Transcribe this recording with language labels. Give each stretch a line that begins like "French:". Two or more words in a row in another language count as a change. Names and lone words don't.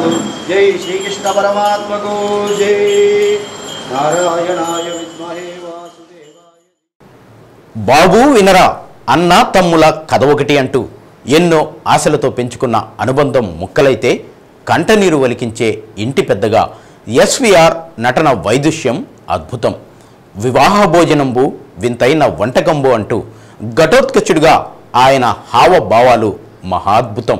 Hindi: जय श्रीकृष्ण परमात्मा को जय।
Sanskrit: नारायणाय विद्महे वासुदेवाय।
Telugu: బాబు వినరా అన్న తమ్ముల కథ ఒకటి అంటూ ఎన్నో ఆశలతో పెంచుకున్న అనుబంధం ముక్కలైతే కంటనీరు వలికించే ఇంటి పెద్దగా ఎస్వీఆర్ నటన వైదుష్యం అద్భుతం. వివాహ భోజనంబు వింతైన వంటకంబు అంటూ ఘటోత్కచుడిగా ఆయన హావభావాలు మహాద్భుతం.